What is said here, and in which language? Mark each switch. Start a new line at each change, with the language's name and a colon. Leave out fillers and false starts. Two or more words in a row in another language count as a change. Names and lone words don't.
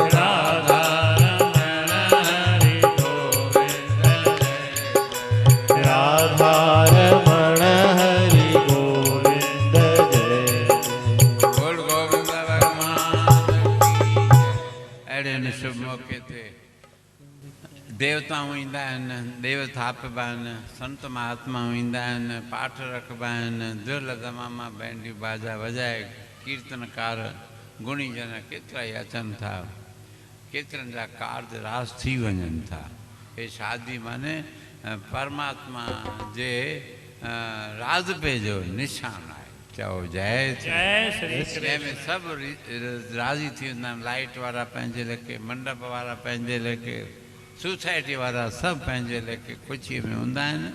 Hindi: राधा रमण हरि गोविंद जय राधा रमण हरि गोविंद जय बोल गोविंद भगवान की जय।
Sindhi: अहिड़े शुभ मौके ते देवताऊं ईंदा आहिनि, देव थापबा आहिनि, संत महात्माऊं ईंदा आहिनि, पाठ रखबा आहिनि, दुल दमामा बैंडियूं बाजा वॼाए कीर्तनकार गुणी जन केतिरा ई अचनि था। केतिरनि जा कार्ज रास थी वञनि था। हे शादी माने परमात्मा जे राज़बे जो निशान आहे। चओ जय श्री। जंहिंमें सभु राज़ी थी वेंदा आहिनि। लाइट वारा पंहिंजे लेखे, मंडप वारा पंहिंजे लेखे, सोसाइटी वारा सभु पंहिंजे लेखे ख़ुशीअ में हूंदा आहिनि।